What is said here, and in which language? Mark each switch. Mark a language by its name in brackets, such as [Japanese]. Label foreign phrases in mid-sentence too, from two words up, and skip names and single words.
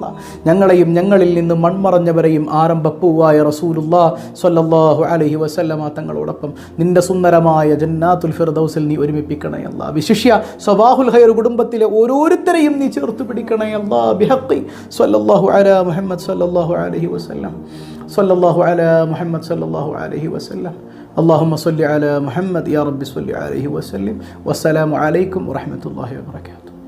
[Malayalam] ഞങ്ങളെയും ഞങ്ങളിൽ നിന്ന് മൺമറഞ്ഞവരെയും ആരംഭപ്പൂവായ റസൂലുള്ളാഹി [Arabic] صلى الله عليه وسلم [Malayalam] തങ്ങളോടൊപ്പം നിന്റെ സുന്ദരമായ [Arabic] جنات الفردوس [Malayalam] നീ ഒരുമിപ്പിക്കണയല്ല. വിശിഷ്യ സ്വബാഹുൽ ഖൈർ കുടുംബത്തിലെ ഓരോരുത്തരെയും നീ ചേർത്ത് പിടിക്കണയല്ല. [Arabic] بحق صلى الله على محمد صلى الله عليه وسلم صلى الله على محمد صلى الله عليه وسلم. اللهم صل على محمد يا رب صل عليه وسلم. والسلام عليكم ورحمة الله وبركاته.